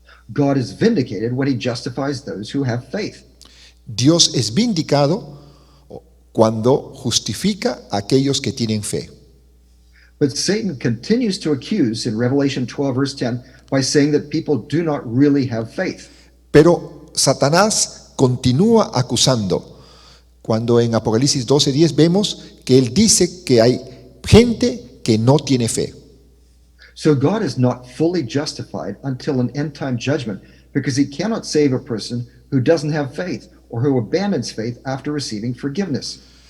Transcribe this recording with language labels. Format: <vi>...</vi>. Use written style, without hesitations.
<en>God is vindicated when he justifies those who have faith.</en> <es>Dios es vindicado cuando justifica a aquellos que tienen fe.</es> <en>But Satan continues to accuse in Revelation 12, verse 10, by saying that people do not really have faith.</en> <es>Pero Satanás continúa acusando. Cuando en Apocalipsis 12:10 vemos que él dice que hay gente que no tiene fe.</es> <en>So God is not fully justified until an end-time judgment, because he cannot save a person who doesn't have faith or who abandons faith after receiving forgiveness.</en>